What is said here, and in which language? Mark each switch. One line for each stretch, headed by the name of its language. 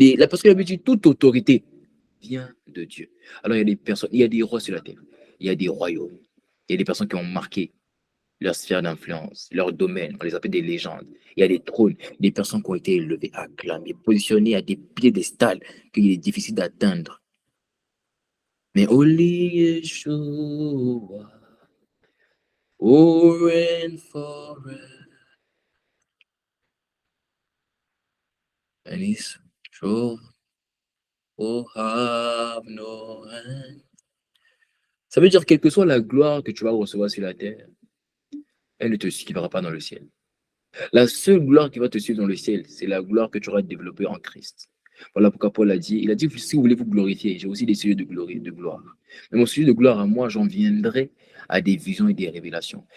French: Parce que la dit toute autorité vient de Dieu. Alors, il y a des personnes, il y a des rois sur la terre, il y a des royaumes, il y a des personnes qui ont marqué leur sphère d'influence, leur domaine, on les appelle des légendes. Il y a des trônes, des personnes qui ont été élevées, acclamées, positionnées à des piédestals qu'il est difficile d'atteindre. Mais
English: only Yeshua, oh, reign forever, and his throne will have no end.
French: Ça veut dire, quelle que soit la gloire que tu vas recevoir sur la terre, elle ne te suivra pas dans le ciel. La seule gloire qui va te suivre dans le ciel, c'est la gloire que tu auras développée en Christ. Voilà pourquoi Paul a dit, il a dit, si vous voulez vous glorifier, j'ai aussi des sujets de gloire. Mais mon sujet de gloire à moi, j'en viendrai à des visions et des révélations.